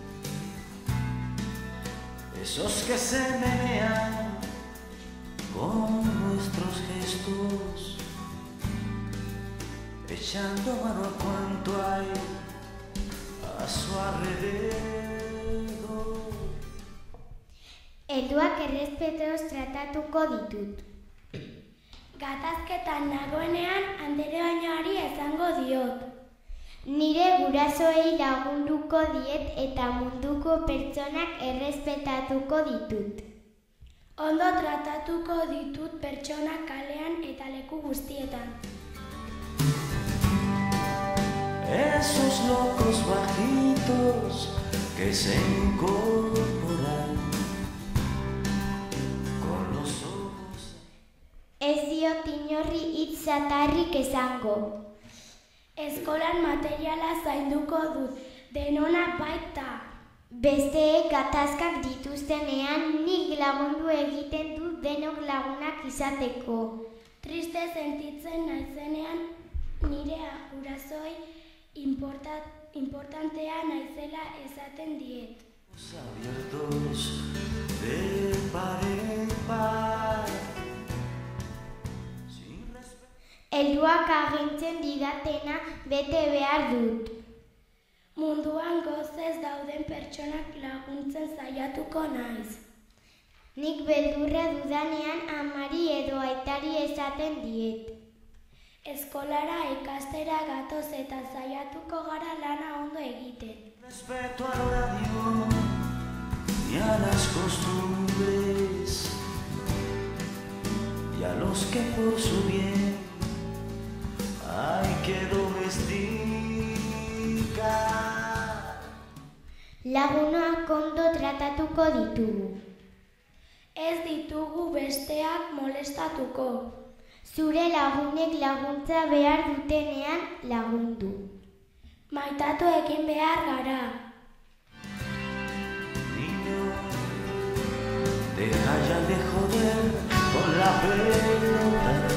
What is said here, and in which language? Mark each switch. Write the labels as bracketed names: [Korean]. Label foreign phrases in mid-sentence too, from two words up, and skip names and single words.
[Spanish] Esos que se menean con nuestros gestos, echando mano a cuanto hay a su alrededor. [Basque] Helduak errespetuz tratatuko ditut. Gatazketan nagoenean andere bainoari esango diot. Nire gurasoei lagunduko diet eta munduko pertsonak errespetatuko ditut. Ondo tratatuko ditut pertsonak kalean eta leku guztietan. [Spanish] Esos locos bajitos que se incorporan con los ojos. [Basque] Ez diot inorri hitz zatarrik esango. Eskolan materiala zainduko dut, denona baita. Besteek gatazkak dituztenean nik lagundu egiten dut denok lagunak izateko. Triste sentitzen naizenean nire gurasoei importantea naizela esaten diet. [Spanish] Abiertos de par en par. [Basque] Helduak agintzen didatena bete behar dut. Munduan gozez dauden pertsonak laguntzen saiatuko naiz. Nik beldurra dudanean amari edo aitari esaten diet. Eskolara ikastera gatoz eta saiatuko gara lana ondo egiten. [Spanish] Respeto al horario y a las costumbres y a los que por su bien hay que domesticar. [Basque] Lagunak ondo tratatuko ditugu. Ez ditugu besteak molestatuko. Zure lagunek laguntza behar dutenean lagundu. Maitatu egin behar gara. [Spanish] Niño, deja ya de joder con la pelota.